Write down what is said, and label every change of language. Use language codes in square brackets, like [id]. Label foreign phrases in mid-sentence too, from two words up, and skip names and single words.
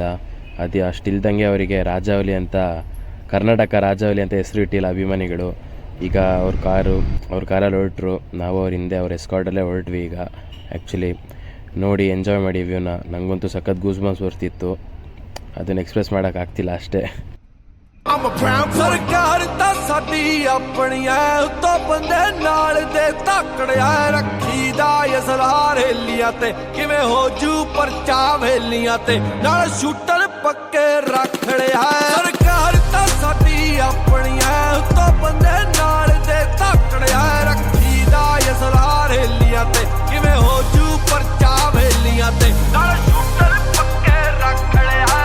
[kn] ಅದು ಅಷ್ಟಿಲ್ದಂಗೆ ಅವರಿಗೆ ರಾಜಾವಲಿ ಅಂತ, ಕರ್ನಾಟಕ ರಾಜಾವಲಿ ಅಂತ ಹೆಸರು ಇಟ್ಟಿಲ್ಲ ಅಭಿಮಾನಿಗಳು. ಈಗ ಅವ್ರ ಕಾರಲ್ಲಿ ಹೊರಟ್ರು. ನಾವು ಅವ್ರ ಹಿಂದೆ ಅವ್ರ ಎಸ್ಕಾರ್ಟಲ್ಲೇ ಹೊರಟ್ವಿ ಈಗ. ಆ್ಯಕ್ಚುಲಿ ನೋಡಿ, ಎಂಜಾಯ್ ಮಾಡಿ ವ್ಯೂನ. ನನಗಂತೂ ಸಖತ್ [en] goose bumps [kn] ಬರ್ತಿತ್ತು. ಅದನ್ನು ಎಕ್ಸ್ಪ್ರೆಸ್ ಮಾಡೋಕ್ಕಾಗ್ತಿಲ್ಲ ಅಷ್ಟೇ. [pa] ਸਰਕਾਰ ਤਾਂ ਸਾਡੀ ਆਪਣੀ ਐ, ਉੱਤੋਂ ਬੰਦੇ ਨਾਲ ਦੇ ਧਾਕੜਿਆ ਰੱਖੀਦਾ ਅਸਰਾਰ ਹੇਲੀਆਂ ਤੇ ਕਿਵੇਂ ਹੋ ਜੂ ਪਰਚਾ ਵੇਲੀਆਂ ਤੇ ਨਾਲ ਸ਼ੂਟਰ ਪੱਕੇ ਰੱਖ ਲਿਆ। ਸਰਕਾਰ ਤਾਂ ਸਾਡੀ ਆਪਣੀ ਐ, ਉੱਤੋਂ ਬੰਦੇ ਨਾਲ ਦੇ ਧਾਕੜਿਆ ਰੱਖੀਦਾ ਅਸਰਾਰ ਹੇਲੀਆਂ ਤੇ ਕਿਵੇਂ ਹੋ ਜੂ ਪਰਚਾ ਵੇਲੀਆਂ ਤੇ ਨਾਲ ਸ਼ੂਟਰ ਪੱਕੇ ਰੱਖ ਲਿਆ।